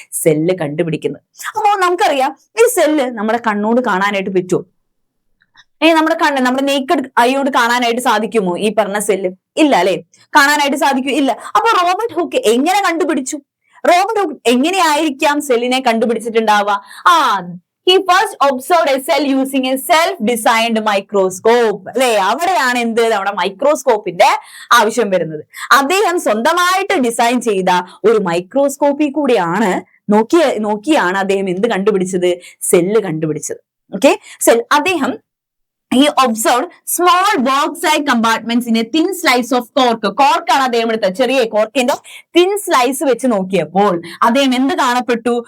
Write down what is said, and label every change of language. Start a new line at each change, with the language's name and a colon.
Malayalam: Cell കണ്ടുപിടിക്കുന്നത്. അപ്പോൾ നമുക്കറിയാം, ഈ സെല്ല് നമ്മുടെ കണ്ണോട് കാണാനായിട്ട് പറ്റുമോ? നമ്മുടെ നേക്കഡ് ഐയോട് കാണാനായിട്ട് സാധിക്കുമോ ഈ പറഞ്ഞ സെല്ല്? ഇല്ല, അല്ലെ, കാണാനായിട്ട് സാധിക്കൂ? ഇല്ല. അപ്പൊ റോബർട്ട് ഹുക്ക് എങ്ങനെ കണ്ടുപിടിച്ചു? റോബർട്ട് ഹുക്ക് എങ്ങനെയായിരിക്കാം സെല്ലിനെ കണ്ടുപിടിച്ചിട്ടുണ്ടാവുക?
English: he first observed a cell using a self-designed microscope.
Malayalam: അല്ലെ, അവിടെയാണ് എന്ത് നമ്മുടെ മൈക്രോസ്കോപ്പിന്റെ ആവശ്യം വരുന്നത്. അദ്ദേഹം സ്വന്തമായിട്ട് ഡിസൈൻ ചെയ്ത ഒരു മൈക്രോസ്കോപ്പിൽ കൂടിയാണ് നോക്കിയാണ് അദ്ദേഹം എന്ത് കണ്ടുപിടിച്ചത്? സെല്ല് കണ്ടുപിടിച്ചത്.
English: Okay, അദ്ദേഹം he observed small box-like compartments in a thin slice of cork.
Malayalam: Cork ആണ് അദ്ദേഹം എടുത്തത്. ചെറിയ കോർക്കിന്റെ തിൻ സ്ലൈസ് വെച്ച് നോക്കിയപ്പോൾ അദ്ദേഹം എന്ത് കാണപ്പെട്ടു?